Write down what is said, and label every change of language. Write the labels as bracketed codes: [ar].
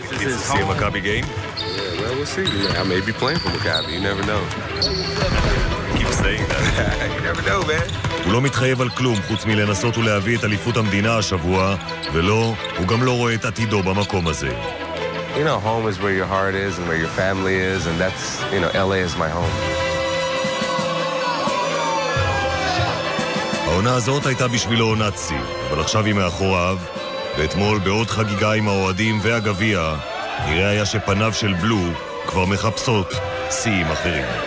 [en] this is see a Maccabi game? Yeah, well, we'll see. I may be playing for Maccabi. You never know. Keep saying that. You never know, man. [he] הוא לא מתחייב על כלום חוץ מלנסות ולהביא את אליפות המדינה השבוע, ולא, הוא גם לא רואה את עתידו במקום הזה. [en] You know, home is where your heart is and where your family is, and that's, you know, LA is my home. [he] העונה הזאת הייתה בשבילו עונת שיא, אבל עכשיו היא מאחוריו, ואתמול בעוד חגיגה עם האוהדים והגביע, נראה היה שפניו של בלו כבר מחפשות שיאים אחרים.